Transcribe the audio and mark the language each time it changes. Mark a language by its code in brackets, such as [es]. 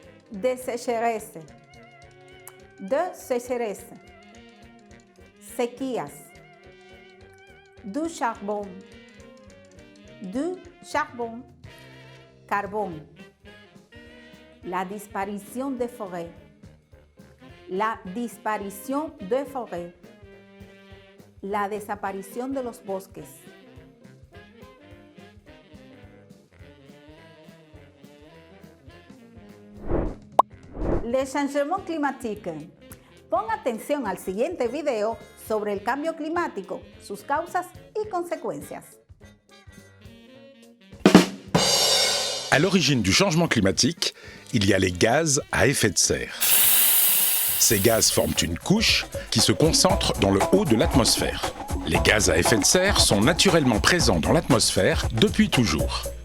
[fr] De sécheresse. De sécheresse. [es] Sequías. [fr] Du charbon. Du charbon. [es] Carbón. [fr] La disparition des forêts. La disparition de forêts. [es] La desaparición de los bosques. [fr] Le changement climatique. [es] Pon atención al siguiente video sobre el cambio climático, sus causas y consecuencias. [fr] À l'origine du changement climatique, il y a les gaz à effet de serre. Ces gaz forment une couche qui se concentre dans le haut de l'atmosphère. Les gaz à effet de serre sont naturellement présents dans l'atmosphère depuis toujours.